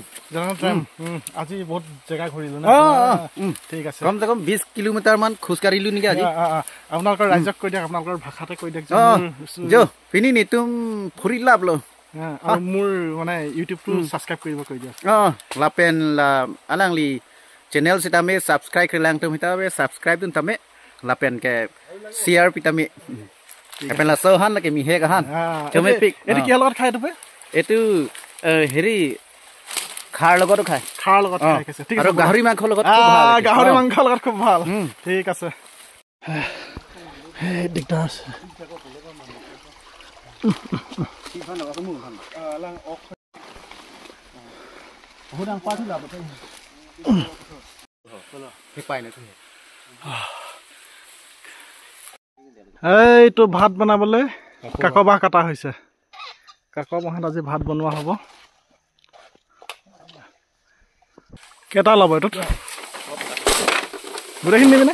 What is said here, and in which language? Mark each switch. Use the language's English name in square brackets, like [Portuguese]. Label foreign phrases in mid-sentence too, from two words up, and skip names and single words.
[Assamese] আজি বহুত জেগা ঘূৰিলো ঠিক আছে কমচে কম 20 কিলোমিটাৰমান খোজকাঢ়িলো নেকি আজি আপোনালোকৰ ৰাইজক কৈ দিয়ক আপোনালোকৰ ভাষাতে কৈ দিয়ক [Karbi] jo pini ni tum [Assamese] ফুৰিলা বোলো আৰু মোৰ মানে ইউটিউবটো ছাবস্ক্ৰাইব কৰিব কৈ দিয়ক [Karbi] lapen la alangli channel sitame subscribe kelang tum hitabe subscribe dun tame lapen ke share pitame apen la sohan la ke mi he gahan chome pik [Assamese] এটো কি লগত খাই তবে এটো হেৰি খাৰ লগত খায় খাৰ লগত খাই আছে ঠিক আছে আৰু গাহৰি মাংস লগত খুব ভাল গাহৰি মাংস লগত খুব ভাল ঠিক আছে দিগদাৰ আছে এইটো ভাত বনাবলৈ কাকবাহ কাটা হৈছে কাকবাহত আজি ভাত বনোৱা হ'ব কেইটা ল'ব এইটোত গোটেইখিনি নিবিনে